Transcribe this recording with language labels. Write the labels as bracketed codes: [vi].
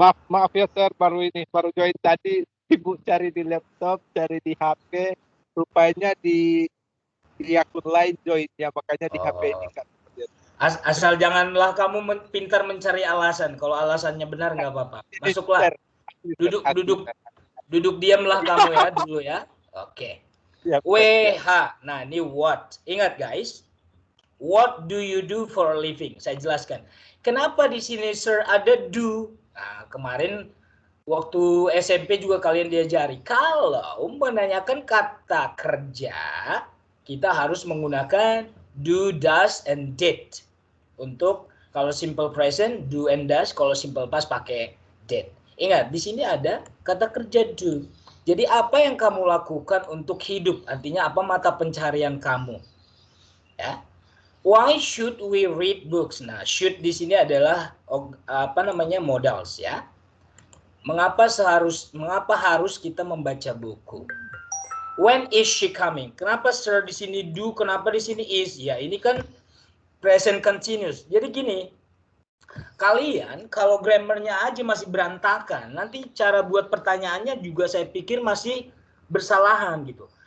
[id] Maaf ya sir, baru join tadi, sibuk cari di laptop, cari di HP, rupanya di akun lain joinnya, makanya di HP ini kan. Asal janganlah kamu pintar mencari alasan. Kalau alasannya benar nggak apa-apa. Masuklah. Duduk diamlah kamu ya dulu ya. Oke. WH. Nah, ini what. Ingat guys. [en] What do you do for a living? [id] Saya jelaskan. Kenapa di sini sir ada do? Nah, kemarin waktu SMP juga kalian diajari. Kalau menanyakan kata kerja, kita harus menggunakan do, does, and did. Untuk kalau simple present, do and does. Kalau simple past pakai did. Ingat, di sini ada kata kerja do. Jadi apa yang kamu lakukan untuk hidup? Artinya apa mata pencaharian kamu? Ya. [en] Why should we read books? [id] Nah, should di sini adalah modals ya. Mengapa harus kita membaca buku? [en] When is she coming? [id] Kenapa sir di sini do? Kenapa di sini is? Ya, ini kan present continuous. Jadi gini, kalian kalau grammarnya aja masih berantakan, nanti cara buat pertanyaannya juga saya pikir masih bersalahan gitu.